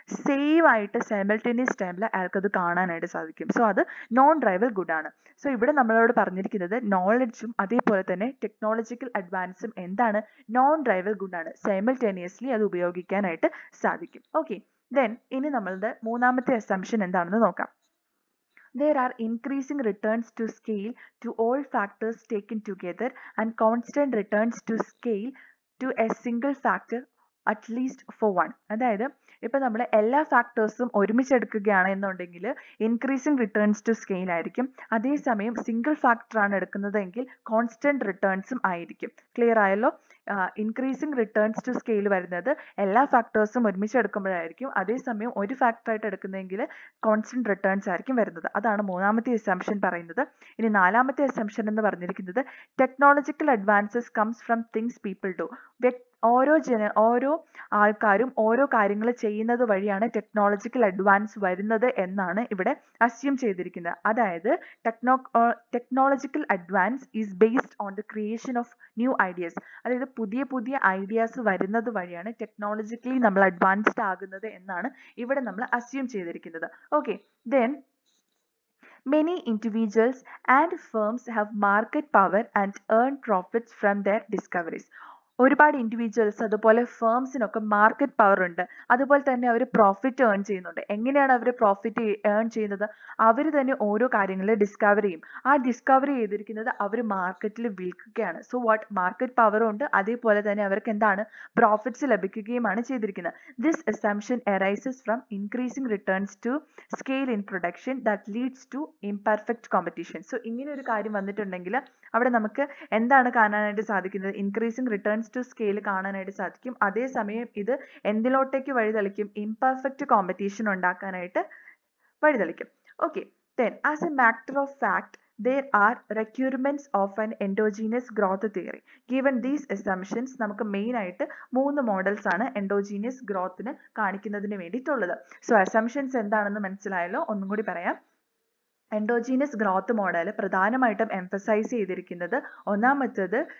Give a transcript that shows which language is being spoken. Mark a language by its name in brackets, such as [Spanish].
[Malayalam] Same ആയിട്ട് simultaneous ടൈമിൽ അയാൾക്കത് കാണാനായിട്ട് സാധിക്കും. സോ അത് നോൺ റൈവൽ ഗുഡ് ആണ്. സോ ഇവിടെ നമ്മളോട് പറഞ്ഞിരിക്കുന്നത് നോളജും അതേപോലെ തന്നെ ടെക്നോളജിക്കൽ അഡ്വാൻസും എന്താണ്? നോൺ റൈവൽ ഗുഡ് ആണ്. സൈമൾട്ടേനിയസ്ലി അത് ഉപയോഗിക്കാനായിട്ട് സാധിക്കും. ഓക്കെ, ദെൻ ഇനി നമ്മളുടെ മൂന്നാമത്തെ അസംഷൻ എന്താണെന്ന് നോക്കാം. [English] There are increasing returns to scale to all factors taken together and constant returns to scale to a single factor at least for one. [Malayalam] അതായത് ഇപ്പൊ നമ്മൾ എല്ലാ ഫാക്ടേഴ്സും ഒരുമിച്ചെടുക്കുകയാണ് എന്നുണ്ടെങ്കിൽ ഇൻക്രീസിങ് റിട്ടേൺസ് ടു സ്കെയിൽ ആയിരിക്കും. അതേസമയം സിംഗിൾ ഫാക്ടർ ആണ് എടുക്കുന്നതെങ്കിൽ കോൺസ്റ്റന്റ് റിട്ടേൺസും ആയിരിക്കും. ക്ലിയർ ആയല്ലോ? ഇൻക്രീസിങ് റിട്ടേൺസ് ടു സ്കെയിൽ വരുന്നത് എല്ലാ ഫാക്ടേഴ്സും ഒരുമിച്ച് എടുക്കുമ്പോഴായിരിക്കും. അതേസമയം ഒരു ഫാക്ടർ ആയിട്ട് എടുക്കുന്നതെങ്കിൽ കോൺസ്റ്റന്റ് റിട്ടേൺസ് ആയിരിക്കും വരുന്നത്. അതാണ് മൂന്നാമത്തെ അസംഷൻ പറയുന്നത്. ഇനി നാലാമത്തെ അസംഷൻ എന്ന് പറഞ്ഞിരിക്കുന്നത് [English] Technological advances comes from things people do. [Malayalam] ഓരോ ആൾക്കാരും ഓരോ കാര്യങ്ങൾ ചെയ്യുന്നത് വഴിയാണ് ടെക്നോളജിക്കൽ അഡ്വാൻസ് വരുന്നത് എന്നാണ് ഇവിടെ അസ്യൂം ചെയ്തിരിക്കുന്നത്. അതായത് [English] Technological advance is based on the creation of new ideas. [Malayalam] അതായത് പുതിയ പുതിയ ഐഡിയാസ് വരുന്നത് വഴിയാണ് ടെക്നോളജിക്കലി നമ്മൾ അഡ്വാൻസ്ഡ് ആകുന്നത് എന്നാണ് ഇവിടെ നമ്മൾ അസ്യൂം ചെയ്തിരിക്കുന്നത്. [English] Okay, then many individuals and firms have market power and earn profits from their discoveries. [Malayalam] ഒരുപാട് ഇൻഡിവിജ്വൽസ് അതുപോലെ ഫേംസിനൊക്കെ മാർക്കറ്റ് പവർ ഉണ്ട്, അതുപോലെ തന്നെ അവർ പ്രോഫിറ്റ് ഏൺ ചെയ്യുന്നുണ്ട്. എങ്ങനെയാണ് അവർ പ്രോഫിറ്റ് ഏൺ ചെയ്യുന്നത്? അവർ തന്നെ ഓരോ കാര്യങ്ങൾ ഡിസ്കവർ ചെയ്യും. ആ ഡിസ്കവർ ചെയ്തിരിക്കുന്നത് അവർ മാർക്കറ്റിൽ വിൽക്കുകയാണ്. സോ വാട്ട് മാർക്കറ്റ് പവറും ഉണ്ട്, അതേപോലെ തന്നെ അവർക്ക് എന്താണ് പ്രോഫിറ്റ്സ് ലഭിക്കുകയുമാണ് ചെയ്തിരിക്കുന്നത്. [English] This assumption arises from increasing returns to scale in production that leads to imperfect competition. [Malayalam] So ഇങ്ങനെ ഒരു കാര്യം വന്നിട്ടുണ്ടെങ്കിൽ അവിടെ നമുക്ക് എന്താണ് കാണാനായിട്ട് സാധിക്കുന്നത്? ഇൻക്രീസിംഗ് റിട്ടേൺസ് ടു സ്കെയിൽ കാണാനായിട്ട് സാധിക്കും. അതേസമയം ഇത് എന്തിലോട്ടേക്ക് വഴിതെളിക്കും? ഇംപെർഫെക്റ്റ് കോമ്പറ്റീഷൻ ഉണ്ടാക്കാനായിട്ട് വഴിതെളിക്കും. [English] Okay, then as a matter of fact there are requirements of an endogenous growth theory. Given these assumptions [Malayalam] നമുക്ക് മെയിൻ ആയിട്ട് 3 മോഡൽസ് ആണ് എൻഡോജീനിയസ് ഗ്രോത്തിന് കാണിക്കുന്നതിന് വേണ്ടിയിട്ടുള്ളത്. സോ അസംഷൻസ് എന്താണെന്ന് മനസ്സിലായല്ലോ? ഒന്നും കൂടി പറയാം. എൻഡോജീനിയസ് ഗ്രോത്ത് മോഡൽ പ്രധാനമായിട്ടും എംഫസൈസ് ചെയ്തിരിക്കുന്നത് ഒന്നാമത്തേത്